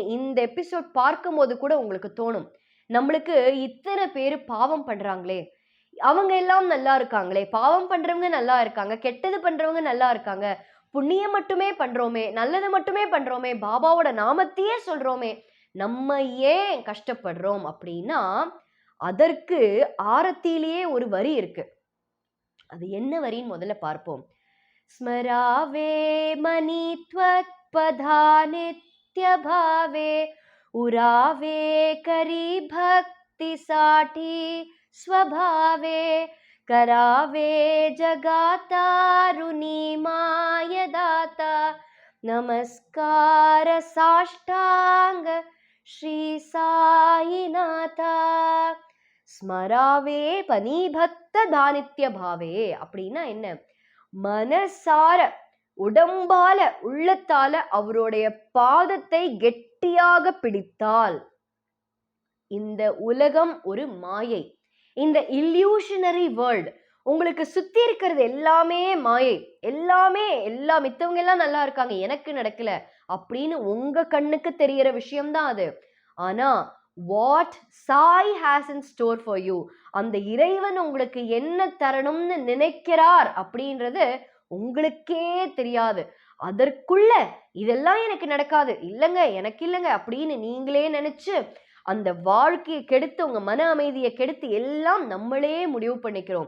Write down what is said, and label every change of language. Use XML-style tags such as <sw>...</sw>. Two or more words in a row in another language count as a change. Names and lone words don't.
<ta>இந்த எபிசோட் பார்க்கும்போது கூட உங்களுக்கு தோணும், நம்மளுக்கு இத்தனை பேர் பாவம் பண்றாங்களே, அவங்க எல்லாம் நல்லா இருக்காங்களே, பாவம் பண்றவங்க நல்லா இருக்காங்க, கெட்டது பண்றவங்க நல்லா இருக்காங்க, புண்ணியம் மட்டுமே பண்றோமே, நல்லது மட்டுமே பண்றோமே, பாபாவோட நாமத்தையே சொல்றோமே, நம்ம ஏன் கஷ்டப்படுறோம் அப்படின்னா, அதற்கு ஆரத்திலேயே ஒரு வரி இருக்கு. அது என்ன வரின்னு முதல்ல பார்ப்போம்.</ta> <mr>स्मरावे मणित्वत् पदा नित्य भावे उरावे करी भक्ती साटी स्वभावे करावे जगातारुणी मायदाता नमस्कार साष्टांग श्री साईनाथा स्मरावे पनिभक्त दानित्य भावे</mr> <ta>அப்படின்னா என்ன, மனசார உடம்பால உள்ளத்தால அவருடைய பாதத்தை கெட்டியாக பிடித்தால், இந்த உலகம் ஒரு மாயை, இந்த</ta> <en>illusionary world,</en> <ta>உங்களுக்கு சுத்தி இருக்கிறது எல்லாமே மாயை, எல்லா மித்தவங்க எல்லாம் நல்லா இருக்காங்க, எனக்கு நடக்கல அப்படின்னு உங்க கண்ணுக்கு தெரியற விஷயம்தான் அது.</ta> <en>ஆனா what Sai has in store for you,</en> <ta>அந்த இறைவன் உங்களுக்கு என்ன தரணும்னு நினைக்கிறார் அப்படின்றது உங்களுக்கே தெரியாது. அதற்குள்ள இதெல்லாம் எனக்கு நடக்காது, இல்லைங்க எனக்கு இல்லைங்க அப்படின்னு நீங்களே நினைச்சு அந்த வாழ்க்கையை கெடுத்து உங்க மன அமைதியை கெடுத்து எல்லாம் நம்மளே முடிவு பண்ணிக்கிறோம்.</ta>